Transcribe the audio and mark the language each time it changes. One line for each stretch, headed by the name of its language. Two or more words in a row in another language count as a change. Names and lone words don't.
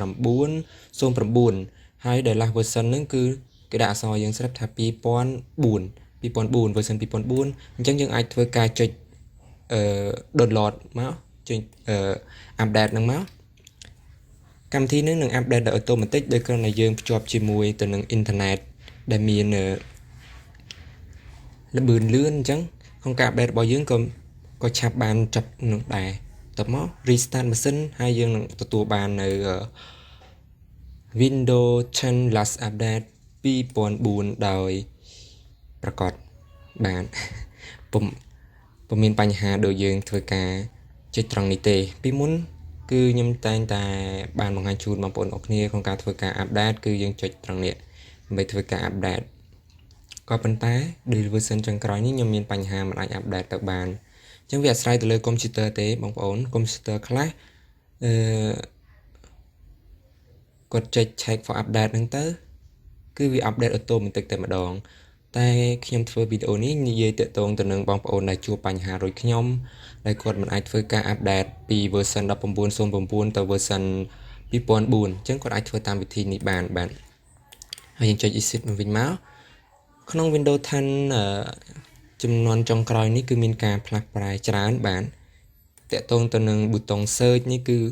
Khmer: 1909 ហើយដែល last version ហ្នឹងគឺគេដាក់អក្សរយើងស្រាប់ថា2004 version 2004អញ្ចឹងយើងអាចធ្វើការចុចdownload មកចុចupdate ហ្នឹងមកកម្មវិធីនេះនឹង update ដោយ automatic ដោយគ្រាន់តែយើងភ្ជាប់ជាមួយទៅនឹង internet ដែលមានល្បឿនលឿនអញ្ចឹងក្នុងការ update របស់យើងក៏ឆាប់បានចប់នឹងដែរតមក restart ម៉ាស៊ីនហើយយើងនឹងទទួលបាននៅ Windows 10
English: last update
Khmer: 2004 ដោយប្រកបបានពុំមានបញ្ហាដូចយើងធ្វើការចុចត្រង់នេះទេពីមុនគឺខ្ញុំតែងតែបានបង្ហាញជូនបងប្អូនអរគ្នាក្នុងការធ្វើការ update គឺយើងចុចត្រង់នេះដើម្បីធ្វើការ update ក៏ប៉ុន្តែដោយ version ចុងក្រោយនេះខ្ញុំមានបញ្ហាមិនអាច update ទៅបានអញ្ចឹងវាអាស្រ័យទៅលើ computer ទេបងប្អូន computer ខ្លះ គាត់ចុច
English: check for update
Khmer: ហ្នឹងទៅគឺវា
English: update automatic
Khmer: តែម្ដងតែខ្ញុំធ្វើវីដេអូនេះ និយាយតាក់ទងទៅនឹងបងប្អូនដែលជួបបញ្ហាដូចខ្ញុំដែលគាត់មិនអាចធ្វើការ update ពី version 1909ទៅ version 2004អញ្ចឹងគាត់អាចធ្វើតាមវិធីនេះបានបាទហើយយើងចុច exit មកវិញមកក្នុង Windows 10ចំនួនចុងក្រោយនេះគឺមានការផ្លាស់ប្រែច្រើនបាទតាក់ទងទៅនឹងប៊ូតុង search នេះ